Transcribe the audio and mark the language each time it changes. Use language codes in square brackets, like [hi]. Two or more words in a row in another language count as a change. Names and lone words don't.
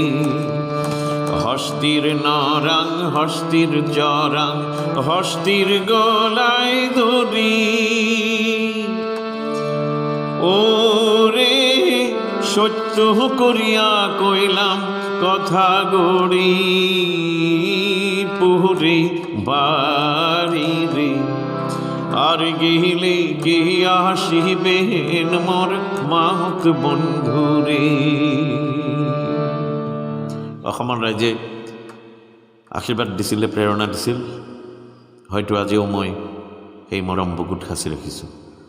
[bn] হস্তির নরাং হস্তির জরাং হস্তির গলায় ধরি, ওরে সত্য করিয়া কইলাম কথা গড়ি, পুরে বাড়ি রে। আর গেলে কে আসিবেন মোর মাহত বন্ধুরে। [as] অসমৰ ৰাইজে আশীৰ্বাদ দিছিলে, প্ৰেৰণা দিছিল। হয়তো আজিও মই সেই মৰম বুকুত সাঁচি ৰাখিছোঁ।